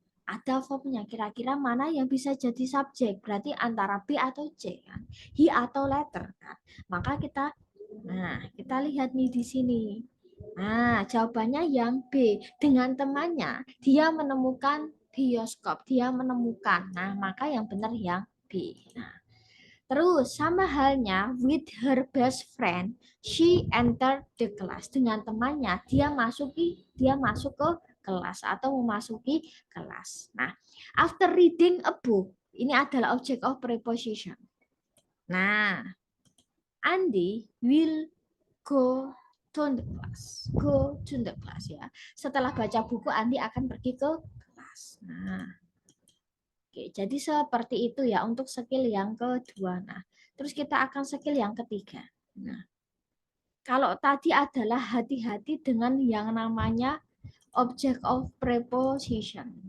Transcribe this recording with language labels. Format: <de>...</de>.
<id>Ada verbnya. Kira-kira mana yang bisa jadi subjek? Berarti antara B atau C kan? He atau letter kan? Maka kita lihat nih di sini. Nah, jawabannya yang B. Dengan temannya, dia menemukan bioskop. Dia menemukan. Nah, maka yang benar yang B. Nah, terus sama halnya</id> <en>with her best friend, she entered the class.</en> <id>Dengan temannya, dia masuk ke kelas atau memasuki kelas.</id> <en>Nah, after reading a book,</en> <id>ini adalah</id> <en>object of preposition. Nah, Andi will go to the class. Go to the class ya.</en> <id>Setelah baca buku, Andi akan pergi ke kelas. Nah, oke, jadi seperti itu ya untuk skill yang kedua. Nah, terus kita akan skill yang ketiga. Nah, kalau tadi adalah hati-hati dengan yang namanya object of preposition.</id>